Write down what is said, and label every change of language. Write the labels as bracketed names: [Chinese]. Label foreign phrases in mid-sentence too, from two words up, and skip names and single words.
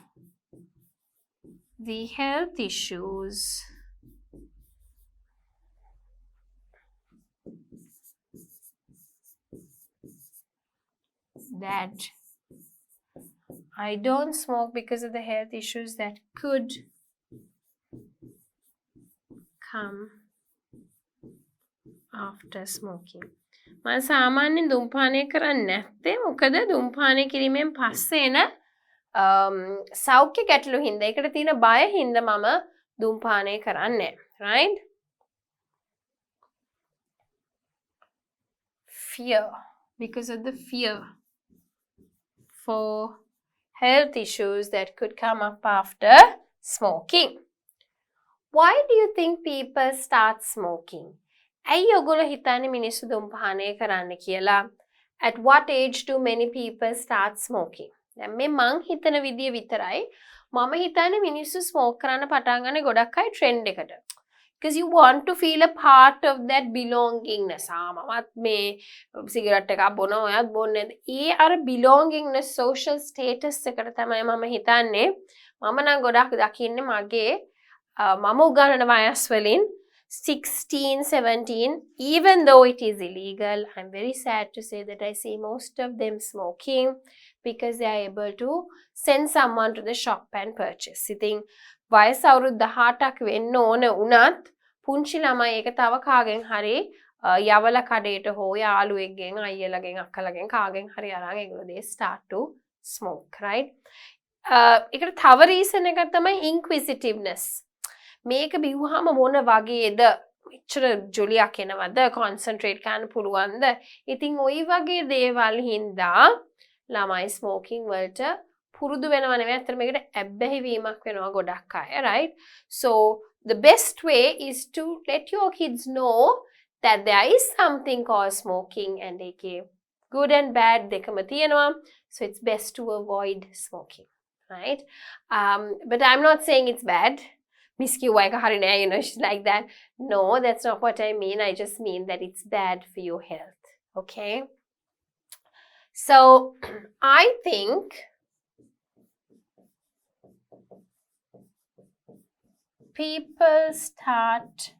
[English] the health issues that I don't smoke because of the health issues that could come after smoking. [Sinhala] මම සාමාන්‍යයෙන් දුම්පානය කරන්නේ නැත්තේ මොකද දුම්පානය කිරීමෙන් පස්සේ එන සෞඛ්‍ය ගැටලු හින්දා ඒකට තියෙන බය හින්දා මම දුම්පානය කරන්නේ. [English] Right? Fear. Because of the fear for health issues that could come up after smoking. Why do you think people start smoking? [Sinhala] ඇයි ඔයගොල්ලෝ හිතන්නේ මිනිස්සු දුම්පානය කරන්න කියලා? [English] At what age do many people start smoking? [Sinhala] දැන් මේ මං හිතන විදිය විතරයි. මම හිතන්නේ මිනිස්සු ස්මෝක් කරන්න පටන් ගන්න ගොඩක් අය ට්‍රෙන්ඩ් එකට. [English] Because you want to feel a part of that belongingness. [Sinhala] මමත් මේ සිගරට් එකක් බොනවා ඔයත් බොන්නේ නැද්ද? ඒ අර [English] belongingness social status [Sinhala] එකට තමයි මම හිතන්නේ. මම නම් ගොඩක් දකින්නේ මගේ මම උගන්නන වයස් වලින් 16, 17, [English] even though it is illegal, I'm very sad to say that I see most of them smoking because they are able to send someone to the shop and purchase. [Sinhala] ඉතින් වයස අවුරුදු 18ක් වෙන්න ඕන වුණත් පුංචි ළමයි ඒක තව කාගෙන් හරි යවල කඩේට හෝ යාළුවෙක්ගෙන් අයියලාගෙන් අක්කලාගෙන් කාගෙන් හරි අරන් ඒගොල්ලෝ [English] they start to smoke, right? [Sinhala] ඒකට තව reason එකක් තමයි inquisitiveness. මේක බිව්වහම මොන වගේද මෙච්චර ජොලියක් එනවද concentrate කරන්න පුළුවන්ද? ඉතින් ওই වගේ දේවල් හින්දා ළමයි smoking වලට පුරුදු වෙනව නෙවෙයි අතට මේකට ඇබ්බැහි වීමක් වෙනවා ගොඩක් අය, [English] right? So the best way is to let your kids know that there is something called smoking and [Sinhala] ඒකේ good and bad දෙකම තියෙනවා. [English] So it's best to avoid smoking, right? But I'm not saying it's bad. Miss Q, you know, she's like that. No, that's not what I mean. I just mean that it's bad for your health. Okay? So, I think people start